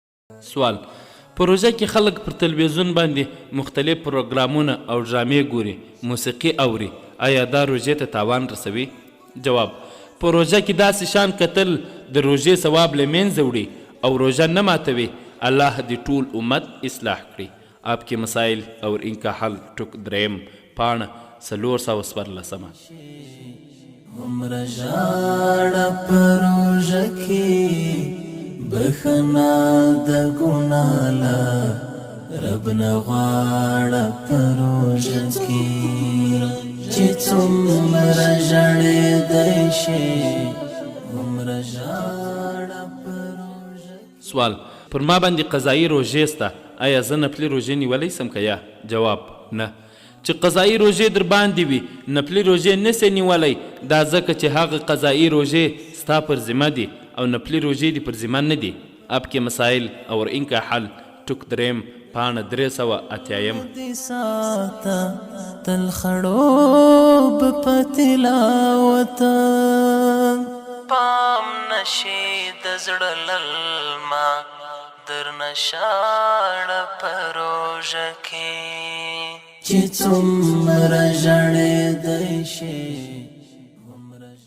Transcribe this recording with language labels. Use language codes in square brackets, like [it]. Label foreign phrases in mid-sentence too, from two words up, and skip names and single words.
[ps] سوال: په روژه کې خلک پر تلویزیون باندې مختلف پروګرامونه او ډرامې ګوري، موسیقي اوري، آیا دا روژې ته تاوان رسوي؟ جواب: په روژه کې داسې شان کتل د روژې ثواب له منځه وړي او روژه نه ماتوي. الله دې ټول امت اصلاح کړي. آپ کے مسائل اور ان کا حل ټوک دریم پاڼه 414. عمر ژاړه په روژه کې بخنا د ګناه له رب نه غواړه په روژه کې چې څومره ژړېدی شي عمر ژاړه په روژه. سوال: پر ما باندې قضایي روژې سته، آیا زه نفلي روژې نیولی سم که یا؟ جواب: نه. چې قضایي روژې در باندې وي نفلي روژې نسې نیولی، دا ځکه چې هغه قضایي روژې ستا پر ذمه دي او نفلي روژې دي پر ذمه نه دي. آپ کے مسائل اور ان کا حل ټوک دریم پاڼه 380. دې ساته تل خړوب په تلاوت پام نشي د زړه للما درنه شاړه په روژه کې چې څومره ژړېدی شي.